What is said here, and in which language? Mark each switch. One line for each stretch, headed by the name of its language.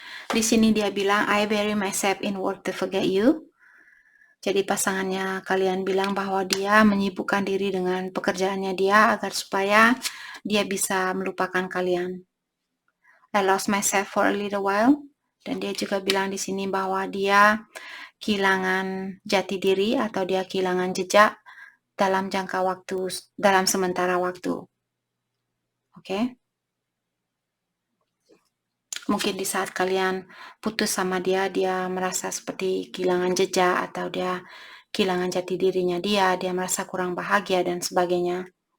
Indonesian: Di sini dia bilang,
English: I bury myself in work to forget you.
Indonesian: Jadi pasangannya kalian bilang bahwa dia menyibukkan diri dengan pekerjaannya dia agar supaya dia bisa melupakan kalian.
English: I lost myself for a little while.
Indonesian: Dan dia juga bilang di sini bahwa dia kehilangan jati diri atau dia kehilangan jejak dalam jangka waktu, dalam sementara waktu. Oke. Mungkin di saat kalian putus sama dia merasa seperti kehilangan jejak atau dia kehilangan jati dirinya dia merasa kurang bahagia dan sebagainya.